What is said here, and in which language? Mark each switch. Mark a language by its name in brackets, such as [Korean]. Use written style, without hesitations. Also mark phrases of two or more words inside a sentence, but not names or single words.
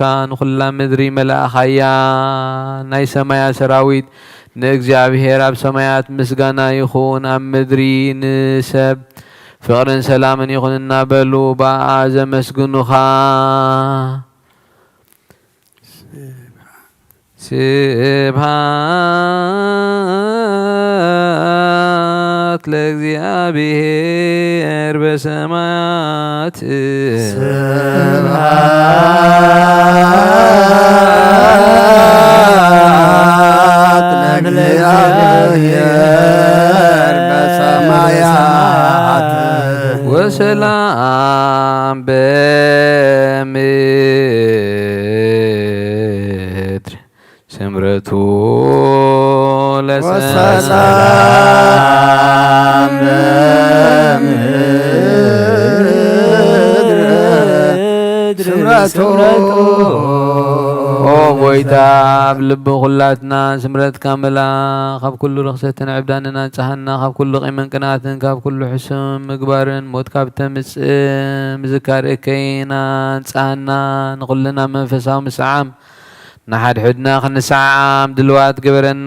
[Tigrinya] ንኩላ ምድሪ መላእኻያ ናይ ሰማያ ሰራዊት ንእግዚአብሔር ኣብ ሰማያት ምስጋና ይኹን ኣብ ምድሪ ንሰብ ፍቅርን ሰላምን ይኹን እናበሉ ብኣ ዘመስግኑኻ [Geez] ስብሃት ለእግዚአብሔር በሰማያት ስብሃት ለእግዚአብሔር በሰማያት ወሰላም በምድር ስምረቱ ወሰላም በምድር ስምረቱ [Tigrinya] ኦ ጎይታ ኣብ ልቢ ኩላትና ስምረትካ መላ ካብ ኩሉ ርክሰትን ዕብዳንን አንጻሃና ካብ ኩሉ ቂምን ቅንዓትን ካብ ኩሉ ሕሱም ምግባርን ሞት ካብ ተምፅእ ምዝካር እከይና አንጻሃና ንኩልና መንፈሳዊ ምስዓም ንሓድሕድና ክንሰዓም ድልዋት ግበረና